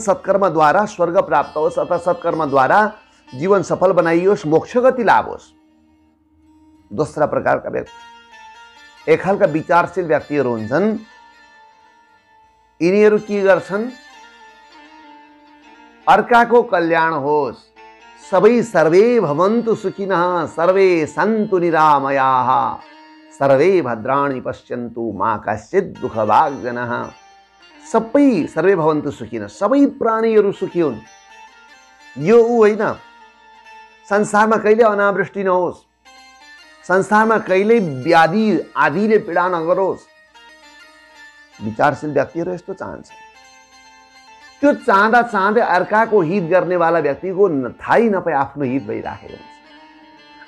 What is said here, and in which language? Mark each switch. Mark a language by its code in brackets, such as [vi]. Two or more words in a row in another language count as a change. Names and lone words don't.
[ne] सत्कर्मद्वारा स्वर्ग प्राप्त होस् अथवा सत्कर्मद्वारा जीवन सफल बनाइयोस्, मोक्ष गति लाभ होस्। दोस्रा प्रकारका व्यक्ति, एक खालका विचारशील व्यक्तिहरू हुन्छन्। यिनीहरू के गर्छन्? अर्काको कल्याण होस्, सबै [sa] सर्वे भवन्तु सुखिनः, सर्वे सन्तु निरामयाः, सर्वे भद्राणि पश्यन्तु मा कश्चित् दुःखभाग् जनः। सबै सर्वे भवन्तु सुखिनः, [ne] सबै प्राणीहरू सुखी हुन्। यो होइन, संसारमा कहिले अनावृष्टि नहोस्, संसारमा कहिले व्याधि आदिले पीडा नगरोस्। विचारशील व्यक्तिहरू यस्तो चाहन्छ। त्यो चाहँदा चाहँदै अर्काको हित गर्नेवाला व्यक्तिको थाहै नपाई आफ्नो हित भइराखेको हुन्छ।